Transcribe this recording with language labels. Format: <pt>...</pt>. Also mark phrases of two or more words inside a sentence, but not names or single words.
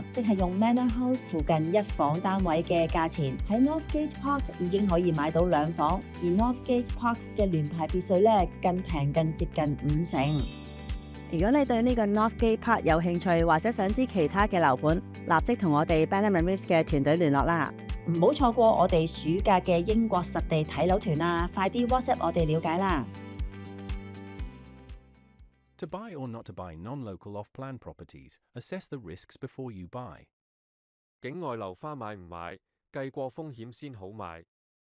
<yue>即係用 Manor House 附近1房單位嘅價錢，喺 Northgate Park 已經可以買到2房，而 Northgate Park 嘅聯排別墅咧更平近接近50%。如果你對呢個 Northgate Park 有興趣，或者想知其他嘅樓盤，立即同我哋 Benjamin Reeves 嘅團隊聯絡啦！唔好錯過我哋暑假嘅英國實地睇樓團啊！快啲 WhatsApp 我哋了解啦！</yue> <en>To buy or not to buy non-local off-plan properties, assess the risks before you buy.</en> <yue>境外樓花買唔買，計過風險先好買。</yue>